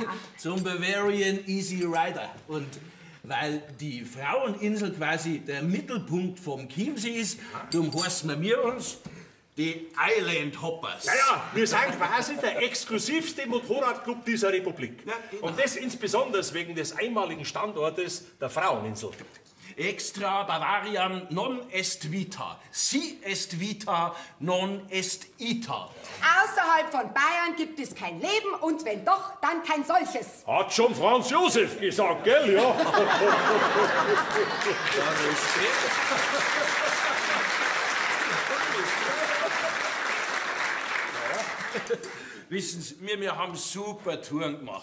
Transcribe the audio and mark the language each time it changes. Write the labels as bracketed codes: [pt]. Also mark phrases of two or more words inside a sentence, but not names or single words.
[de] Zum Bavarian Easy Rider. Und weil die Fraueninsel quasi der Mittelpunkt vom Chiemsee ist, darum heißen wir uns die Island Hoppers. Ja, wir sind quasi der exklusivste Motorradclub dieser Republik. Ja, genau. Und das insbesondere wegen des einmaligen Standortes der Fraueninsel. [la] Extra Bavarian non est vita. Si est vita, non est ita. [de] Außerhalb von Bayern gibt es kein Leben und wenn doch, dann kein solches. Hat schon Franz Josef gesagt, gell? Ja. Wissen Sie, wir haben super Touren gemacht.